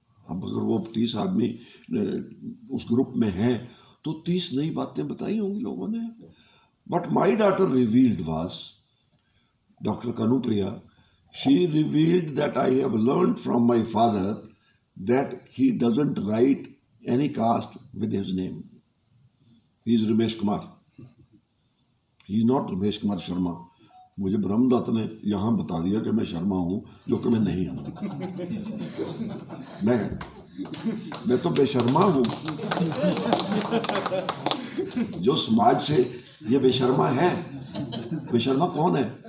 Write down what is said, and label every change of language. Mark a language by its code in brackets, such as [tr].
[hi] अब अगर वो 30 आदमी उस ग्रुप में हैं तो 30 नई बातें बताई होंगी लोगों ने। [en] But my daughter revealed was doctor Kanupriya, she revealed that I have learned from my father that he doesn't write any caste with his name. He is Ramesh Kumar. He is not Ramesh Kumar Sharma. [hi] मुझे ब्रह्मदत्त ने यहाँ बता दिया कि मैं शर्मा हूँ, जो कि मैं नहीं हूँ। मैं तो बेशर्मा हूँ। जो समाज से ये बेशर्मा है, बेशर्मा कौन है?